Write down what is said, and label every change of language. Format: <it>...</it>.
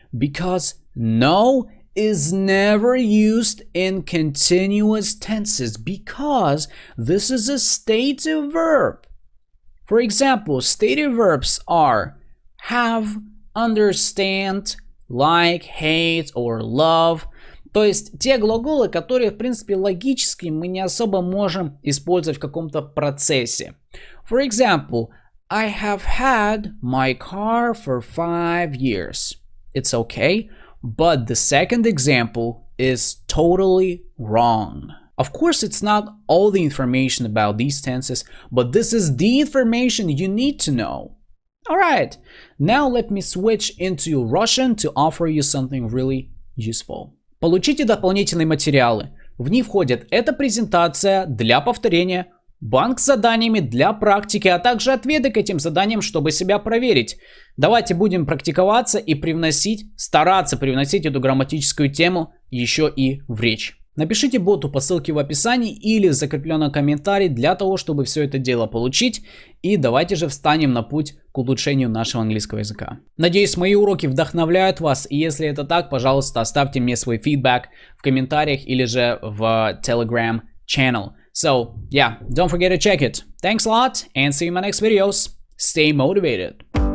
<en>Because know is never used in continuous tenses because this is a stative verb. For example, stative verbs are have, understand, like, hate or love.</en> <ru>То есть те глаголы, которые, в принципе, логически мы не особо можем использовать в каком-то процессе.</ru> <en>For example, I have had my car for 5 years. It's okay. But the second example is totally wrong. Of course, it's not all the information about these tenses, but this is the information you need to know. Alright, now let me switch into Russian to offer you something really useful.</en> <ru>Получите дополнительные материалы. В них входит эта презентация для повторения, банк с заданиями для практики, а также ответы к этим заданиям, чтобы себя проверить. Давайте будем практиковаться и стараться привносить эту грамматическую тему еще и в речь. Напишите боту по ссылке в описании или в закрепленном комментарии для того, чтобы все это дело получить. И давайте же встанем на путь к улучшению нашего английского языка. Надеюсь, мои уроки вдохновляют вас. И если это так, пожалуйста, оставьте мне свой фидбэк в комментариях или же в Telegram channel.</ru> <en>So, yeah, don't forget to check it. Thanks a lot and see you in my next videos. Stay motivated.</en>